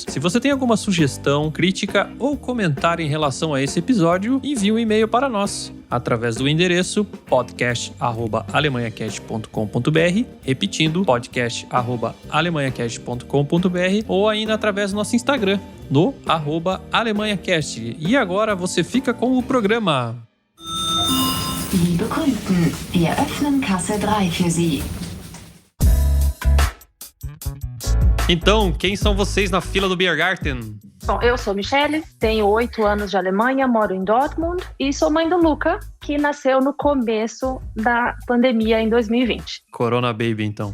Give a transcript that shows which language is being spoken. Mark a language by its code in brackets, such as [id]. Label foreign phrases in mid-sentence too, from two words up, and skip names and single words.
[pt] Se você tem alguma sugestão, crítica ou comentário em relação a esse episódio, envie um e-mail para nós através do endereço podcast@alemanhacast.com.br, repetindo, podcast@alemanhacast.com.br, ou ainda através do nosso Instagram, no @alemanhacast. E agora você fica com o programa. [de] Liebe Kunden, wir öffnen Kasse 3 für Sie. [pt] Então, quem são vocês na fila do Biergarten? Bom, eu sou a Michelle, tenho 8 anos de Alemanha, moro em Dortmund e sou mãe do Luca, que nasceu no começo da pandemia em 2020. Corona Baby, então.